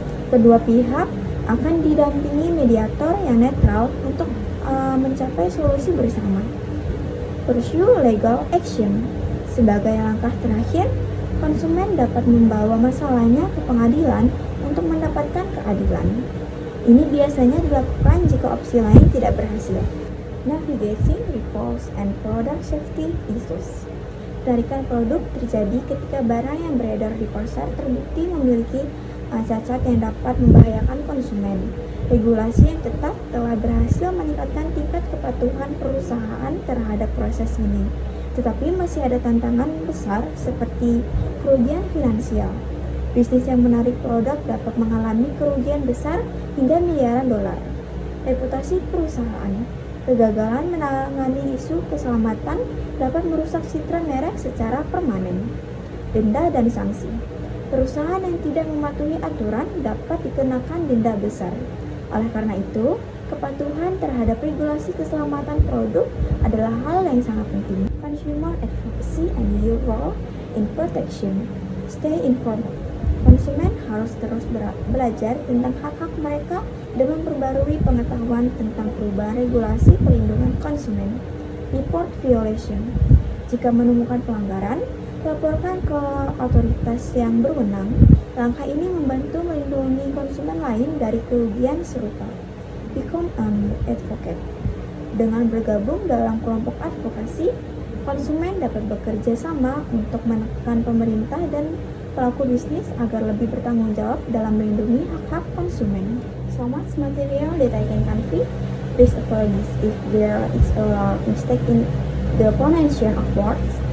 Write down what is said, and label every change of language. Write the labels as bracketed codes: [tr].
[id] Kedua pihak akan didampingi mediator yang netral untuk mencapai solusi bersama. [en] Pursue legal action. [id] Sebagai langkah terakhir, konsumen dapat membawa masalahnya ke pengadilan untuk mendapatkan keadilan. Ini biasanya dilakukan jika opsi lain tidak berhasil. [en] Navigating recalls and product safety issues. [id] Tarikan produk terjadi ketika barang yang beredar di pasar terbukti memiliki cacat yang dapat membahayakan konsumen. Regulasi yang tetap telah berhasil meningkatkan tingkat kepatuhan perusahaan terhadap proses ini. Tetapi masih ada tantangan besar seperti kerugian finansial. Bisnis yang menarik produk dapat mengalami kerugian besar hingga miliaran dolar. Reputasi perusahaan. Kegagalan menangani isu keselamatan dapat merusak citra merek secara permanen. Denda dan sanksi. Perusahaan yang tidak mematuhi aturan dapat dikenakan denda besar. Oleh karena itu, kepatuhan terhadap regulasi keselamatan produk adalah hal yang sangat penting. [en] Consumer advocacy and your role in protection. Stay informed. [id] Konsumen harus terus belajar tentang hak-hak mereka dan memperbarui pengetahuan tentang perubahan regulasi perlindungan konsumen. [en] Report violation. [id] Jika menemukan pelanggaran, laporkan ke otoritas yang berwenang. Langkah ini membantu melindungi konsumen lain dari kerugian serupa. [en] Become an advocate. [id] Dengan bergabung dalam kelompok advokasi, konsumen dapat bekerja sama untuk menekan pemerintah dan pelaku bisnis agar lebih bertanggung jawab dalam melindungi hak-hak konsumen. [en] So much material that I can convey. Please apologize if there is a mistake in the pronunciation of words.